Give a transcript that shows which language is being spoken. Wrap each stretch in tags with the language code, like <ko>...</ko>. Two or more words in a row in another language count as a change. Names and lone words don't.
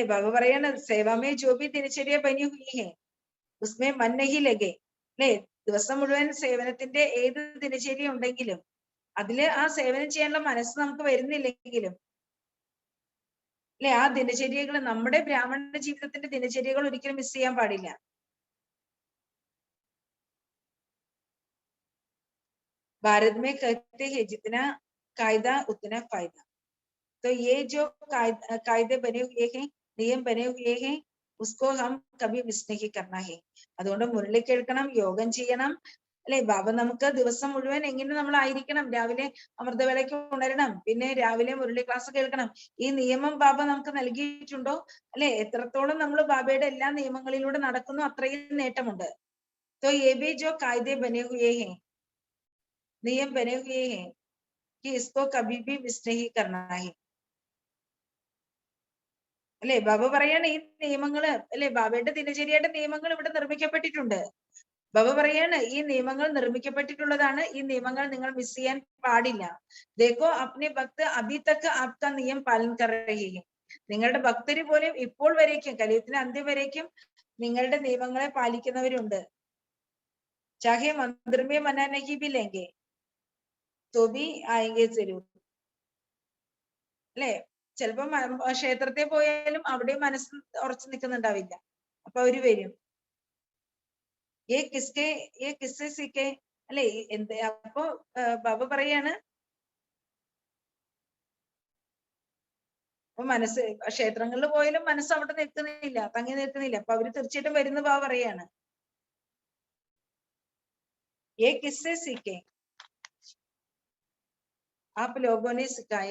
<ml>ബാബ പറയാണ്,</ml> <hi>सेवा में जो भी दिनचर्या बनी हुई है उसमें मन नहीं लगे.</hi> <ml>അല്ലെ? ദിവസം മുഴുവൻ സേവനത്തിന്റെ ഏത് ദിനചര്യ ഉണ്ടെങ്കിലും അതില് ആ സേവനം ചെയ്യാനുള്ള മനസ്സ് നമുക്ക് വരുന്നില്ലെങ്കിലും, അല്ലെ, ആ ദിനചര്യകൾ, നമ്മുടെ ബ്രാഹ്മണ ജീവിതത്തിന്റെ ദിനചര്യകൾ ഒരിക്കലും മിസ് ചെയ്യാൻ പാടില്ല.</ml> <hi>भारत में कहते हैं जितना कायदा उतना फायदा. तो ये जो कायदे बने हुए हैं, नियम बने हुए हैं, उसको हम कभी मिस नहीं करना है.</hi> <ml>അതുകൊണ്ട് മുരളി കേൾക്കണം, യോഗം ചെയ്യണം. അല്ലെ? ബാബ നമുക്ക് ദിവസം മുഴുവൻ എങ്ങനെ നമ്മൾ ആയിരിക്കണം? രാവിലെ അമൃതവേളയ്ക്ക് ഉണരണം, പിന്നെ രാവിലെ മുരളി ക്ലാസ് കേൾക്കണം. ഈ നിയമം ബാബ നമുക്ക് നൽകിയിട്ടുണ്ടോ? അല്ലെ? എത്രത്തോളം നമ്മൾ ബാബയുടെ എല്ലാ നിയമങ്ങളിലൂടെ നടക്കുന്നു അത്രയും നേട്ടമുണ്ട്.</ml> <hi>तो ये भी जो कायदे बने हुए हैं, नियम बने हुए हैं, कि इसको कभी भी मिस नहीं करना है.</hi> <ml>അല്ലെ? ബാബ പറയാണ്, ഈ നിയമങ്ങള്, അല്ലെ, ബാബയുടെ ദിനചര്യയുടെ നിയമങ്ങൾ ഇവിടെ നിർമ്മിക്കപ്പെട്ടിട്ടുണ്ട്. ബാബ പറയാണ്, ഈ നിയമങ്ങൾ നിർമ്മിക്കപ്പെട്ടിട്ടുള്ളതാണ്, ഈ നിയമങ്ങൾ നിങ്ങൾ മിസ് ചെയ്യാൻ പാടില്ല.</ml> <hi>देखो अपने भक्त अभी तक आपका नियम पालन कर रहे हैं.</hi> <ml>നിങ്ങളുടെ ഭക്തര് പോലും ഇപ്പോൾ വരേക്കും, കലിയുഗത്തിന്റെ അന്ത്യം വരേക്കും നിങ്ങളുടെ നിയമങ്ങളെ പാലിക്കുന്നവരുണ്ട്.</ml> <hi>चाहे मंदिर में मना नहीं भी लेंगे तो भी आएंगे जरूर.</hi> <ml>അല്ലെ? ചിലപ്പോ ക്ഷേത്രത്തിൽ പോയാലും അവിടെ മനസ്സ് ഉറച്ചു നിൽക്കുന്നുണ്ടാവില്ല, അപ്പൊ അവര് വരും.</ml> <hi>ये किससे सीखे. അല്ലെ?</hi> <ml>എന്ത് അപ്പൊ ബാബ പറയാണ്, അപ്പൊ മനസ്സ് ക്ഷേത്രങ്ങളിൽ പോയാലും മനസ്സ് അവിടെ നിൽക്കുന്നില്ല, തങ്ങി നിൽക്കുന്നില്ല, അപ്പൊ അവര് തീർച്ചയായിട്ടും വരുന്ന ബാബ പറയാണ്,</ml> <hi>ये किससे सीखे आप लोगों ने सिखाया.</hi>